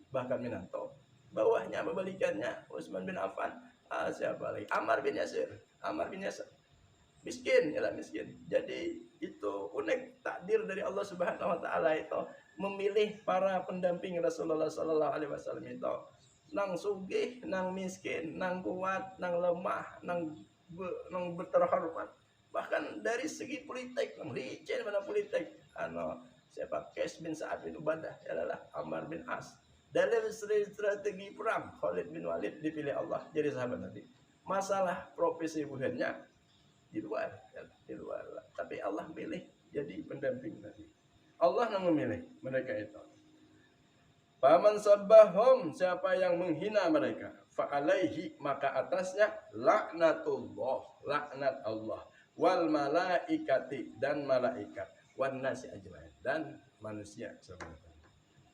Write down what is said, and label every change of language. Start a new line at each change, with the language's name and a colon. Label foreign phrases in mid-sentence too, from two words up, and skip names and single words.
Indonesian: Bahkan Minanto bawahnya membalikannya Utsman bin Affan, siapa lagi? Ammar bin Yasir miskin, miskin. Jadi itu unik takdir dari Allah
Arabic: سبحانه وتعالى
Indonesian: itu memilih para pendamping Rasulullah
Arabic: صلى الله عليه وسلم
Indonesian: itu nang sugih, nang miskin, nang kuat, nang lemah, nang berterhormat. Bahkan dari segi politik, nang licin mana politik. Siapa? Qais bin Sa'ad bin Ubadah, ialah Ammar bin As. Dalam strategi perang, Khalid bin Walid dipilih Allah jadi sahabat Nabi. Masalah profesi bukannya di luar. Tapi Allah pilih jadi pendamping Nabi. Allah yang memilih mereka itu.
Arabic: فمن سبهم,
Indonesian: siapa yang menghina mereka,
Arabic: فعليه,
Indonesian: maka atasnya laknatullah, laknat Allah,
Arabic: والملائكة,
Indonesian: dan malaikat,
Arabic: والناس أجمعين,
Indonesian: dan manusia semuanya.